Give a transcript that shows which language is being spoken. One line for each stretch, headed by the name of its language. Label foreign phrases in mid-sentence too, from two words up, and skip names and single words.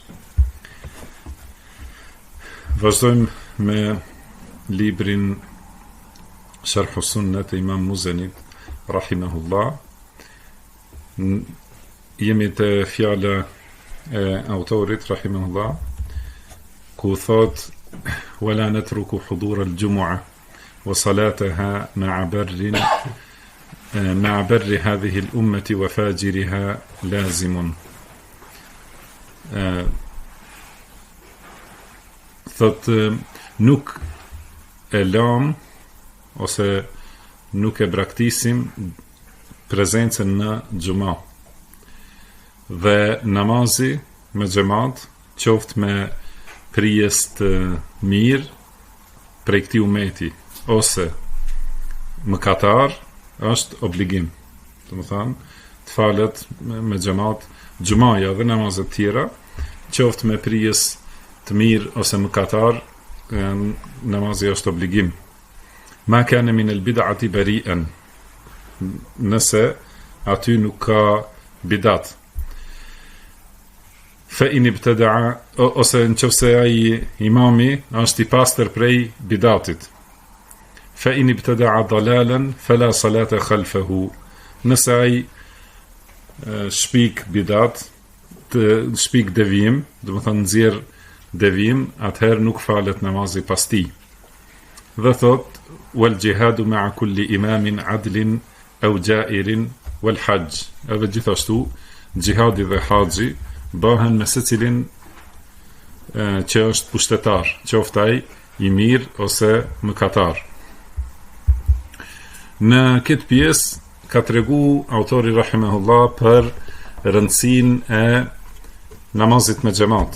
Albanian: Vazhdojmë me librin Sharh Sunnet e Imam Muzenit rahimahullah. Jemi të fjala e autorit rahimahullah, ku thot:
Arabic: "ولا نترك حضور الجمعة وصلاتها مع بر هذه الأمة وفاجرها لازم."
Albanian: Thot nuk e lam ose nuk e braktisim prezencën në xhuma dhe namazi me xhamat, qoftë me prijes të mirë prej këtij ummeti ose mëkatar, është obligim. Domethënë, të falet me xhamat xhumaja dhe namazet tjera, qoftë me prijes të mirë ose mëkatar, namazi është obligim.
Arabic: ما كان من البدعة بريئا,
Albanian: nëse aty nuk ka bidat.
Arabic: فإن ابتدع,
Albanian: ose nëse ai imami është i pastër prej bidatit.
Arabic: فإن ابتدع ضلالا فلا صلاة خلفه,
Albanian: nëse ai shpik bidat, shpik devijim, do të thonë nxjerr devijim, atëherë nuk falet namazi pas tij. Dhe thot:
Arabic: والجهاد مع كل إمام عدل أو جائر والحج.
Albanian: Edhe gjithashtu xhihadi dhe haxhi bëhen me secilin që është pushtetar, qoftë ai i mirë ose mëkatar. Në këtë pjesë ka tregu autori rahimahullah për rëndësinë e namazit me xhamat,